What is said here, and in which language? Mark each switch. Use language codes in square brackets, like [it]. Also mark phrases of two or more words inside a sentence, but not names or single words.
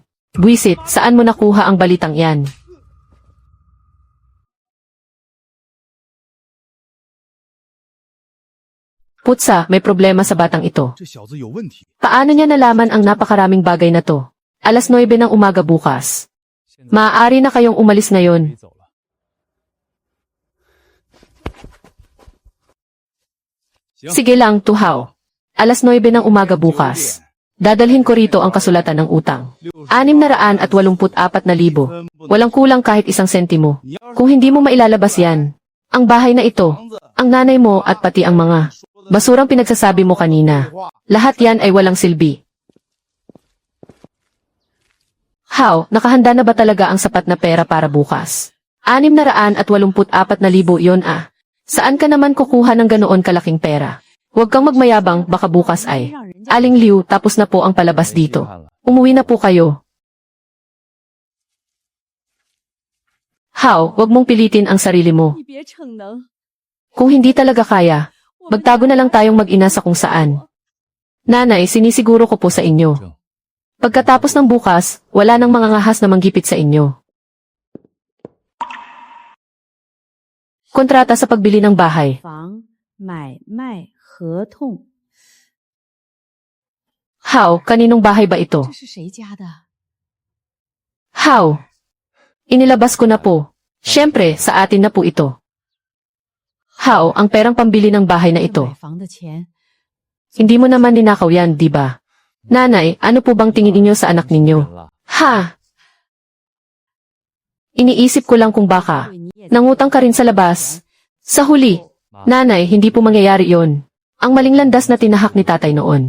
[tl] Buisit, saan mo nakuha ang balitang yan? Putsa, may problema sa batang ito. Paano niya nalaman ang napakaraming bagay na to? 9:00 ng umaga bukas. Maaari na kayong umalis [zh] 可以 [tl] ngayon. [zh] 走了。行， [tl] Sige lang, Tuhaw. Alas 9 ng umaga bukas. Dadalhin ko rito ang kasulatan ng utang. 684,000. Walang kulang kahit isang sentimo. Kung hindi mo mailalabas yan, ang bahay na ito, ang nanay mo at pati ang mga basurang pinagsasabi mo kanina, lahat yan ay walang silbi. How, nakahanda na ba talaga ang sapat na pera para bukas? 684,000 yon ah. Saan ka naman kukuha ng ganoon kalaking pera? Huwag kang magmayabang, baka bukas ay. Aling Liu, tapos na po ang palabas [zh] 没稀 [tl] dito. [zh] 罕了。 [tl] Umuwi na po kayo. How, wag mong pilitin ang sarili mo. [zh] 你别逞能， [tl] Kung hindi talaga kaya, magtago na lang tayong mag-ina sa kung saan. Nanay, sinisiguro ko po sa inyo. Pagkatapos ng bukas, wala nang mga ngahas na manggipit sa inyo. Kontrata sa pagbili ng bahay. [zh] 房买卖合同， [tl] How, kaninong bahay ba ito? [zh] 这是谁家的？ [tl] How? Inilabas ko na po. Siyempre, sa atin na po ito. How, ang perang pambili ng bahay na [zh] 这 [tl] ito? [zh] 买房的钱， [tl] Hindi mo naman ninakaw yan, di ba? Nanay, ano po bang tingin ninyo sa anak [zh] 人 [tl] ninyo? [zh] 了， [tl] Ha? Iniisip ko lang kung baka. [zh] 对你也 [tl] Nangutang ka rin sa labas. Sa huli, [zh] 妈， [tl] nanay, hindi po mangyayari yon. Ang maling landas na tinahak ni tatay noon.